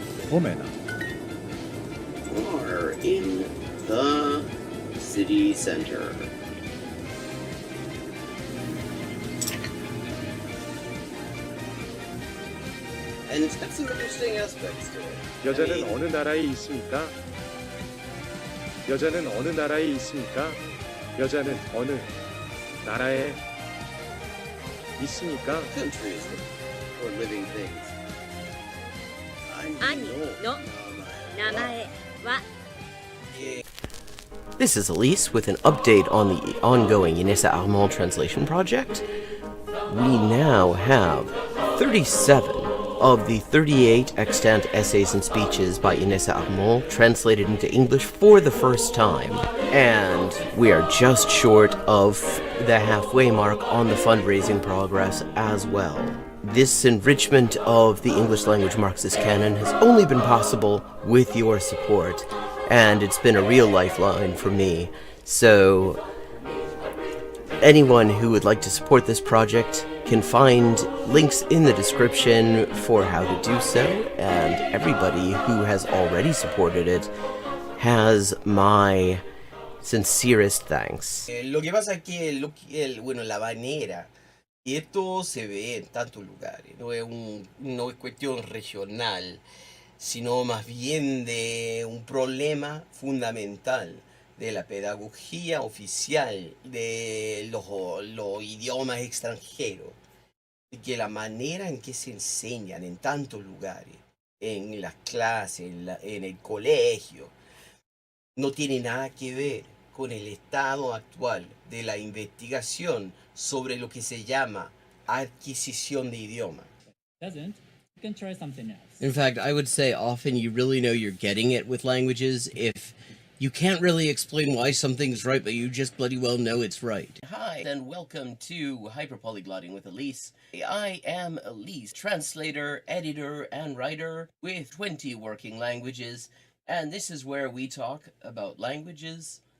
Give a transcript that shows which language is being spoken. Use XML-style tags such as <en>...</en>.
<fi>Omena.</fi> <en>Are in the city center. And it's got some interesting aspects to it.</en> <ko>여자는 어느 나라에 있습니까? 여자는 어느 나라에 있습니까? 여자는 어느 나라에 있습니까?</ko> <en>Countries or living things.</en> <ko>아니, 너, 나마에 와.</ko> <en>This is Elise with an update on the ongoing Inessa Armand translation project. We now have 37 of the 38 extant essays and speeches by Inessa Armand translated into English for the first time. And we are just short of the halfway mark on the fundraising progress as well. This enrichment of the English language Marxist canon has only been possible with your support, and it's been a real lifeline for me. So, anyone who would like to support this project can find links in the description for how to do so, and everybody who has already supported it has my sincerest thanks.</en> <es>Lo que pasa es que bueno, la manera, y esto se ve en tantos lugares, no es cuestión regional, sino más bien de un problema fundamental de la pedagogía oficial de los idiomas extranjeros, y que la manera en que se enseñan en tantos lugares, en las clases, en el colegio, no tiene nada que ver con el estado actual de la investigación sobre lo que se llama adquisición de idioma.</es> <en>Doesn't, you can try something else. In fact, I would say often you really know you're getting it with languages if you can't really explain why something's right, but you just bloody well know it's right. Hi, and welcome to Hyperpolyglotting with Elise. I am Elise, translator, editor, and writer with 20 working languages, and this is where we talk about languages,</en>